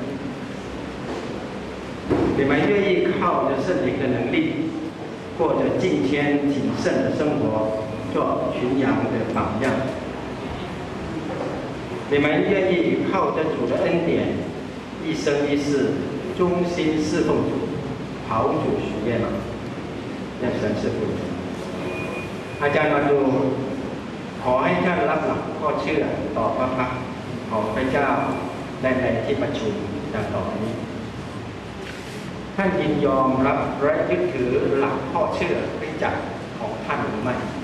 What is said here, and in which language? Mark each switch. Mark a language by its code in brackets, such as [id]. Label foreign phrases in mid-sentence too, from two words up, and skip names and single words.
[zh] 你们愿意靠着圣灵的能力，过着敬虔谨慎的生活，做群羊的榜样？你们愿意靠着主的恩典，一生一世忠心侍奉主，讨主喜悦吗？让神赐福 [th] อาจารย์มาดูขอให้ท่านรับหลักข้อเชื่อต่อพระพักตร์ของพระเจ้าในที่ประชุมดังต่อไปนี้ท่านยินยอมรับและยึดถือหลักข้อเชื่อคริสตจักรของท่านหรือไม่